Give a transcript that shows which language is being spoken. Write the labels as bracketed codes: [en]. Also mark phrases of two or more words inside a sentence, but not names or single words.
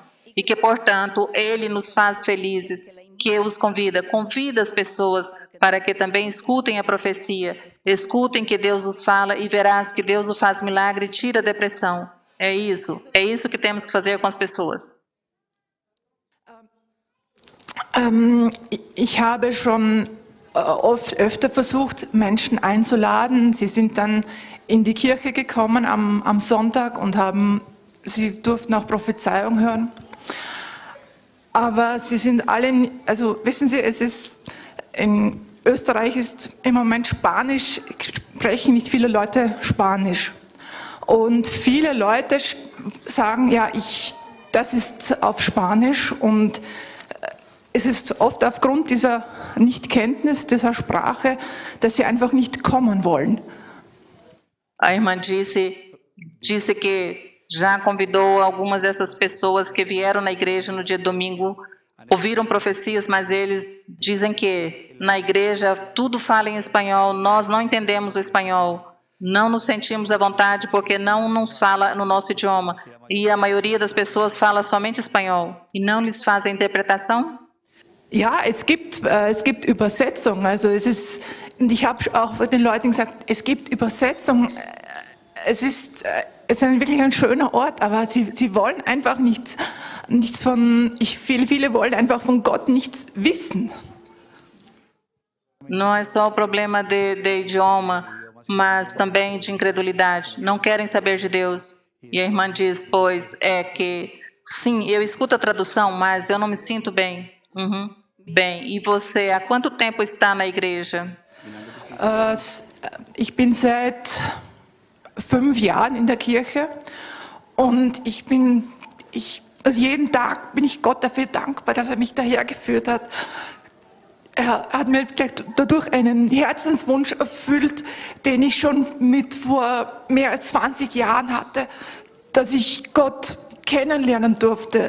[pt] E que, portanto, Ele nos faz felizes, que os convida as pessoas para que também escutem a profecia, escutem que Deus os fala e verás que Deus o faz milagre e tira a depressão. É isso que temos que fazer com as pessoas. [de] Ich habe schon öfter versucht, Menschen einzuladen. Sie sind dann in die Kirche gekommen am Sonntag und sie durften auch Prophezeiung hören. Aber sie sind alle, also wissen Sie, in Österreich ist im Moment Spanisch, sprechen nicht viele Leute Spanisch. Und viele Leute sagen, ja, das ist auf Spanisch, und es ist oft aufgrund dieser Nichtkenntnis dieser Sprache, dass sie einfach nicht kommen wollen. [pt] A irmã disse que já convidou algumas dessas pessoas que vieram na igreja no dia domingo, ouviram profecias, mas eles dizem que na igreja tudo fala em espanhol, nós não entendemos o espanhol, não nos sentimos à vontade porque não nos fala no nosso idioma. E a maioria das pessoas fala somente espanhol e não lhes faz a interpretação? [de] Ja, es gibt Übersetzung. Also ich habe auch den Leuten gesagt, es gibt Übersetzung. Es ist wirklich ein schöner Ort, aber sie wollen einfach nichts von. Viele wollen einfach von Gott nichts wissen. [pt] Não é só o problema de idioma, mas também de incredulidade. Não querem saber de Deus. E a irmã diz, pois é que sim, eu escuto a tradução, mas eu não me sinto bem. Bem, e você, há quanto tempo está na igreja? [de] Ich bin seit 5 Jahren in der Kirche und also jeden Tag bin ich Gott dafür dankbar, dass er mich daher geführt hat. Er hat mir dadurch einen Herzenswunsch erfüllt, den ich schon vor mehr als 20 Jahren hatte, dass ich Gott kennenlernen durfte.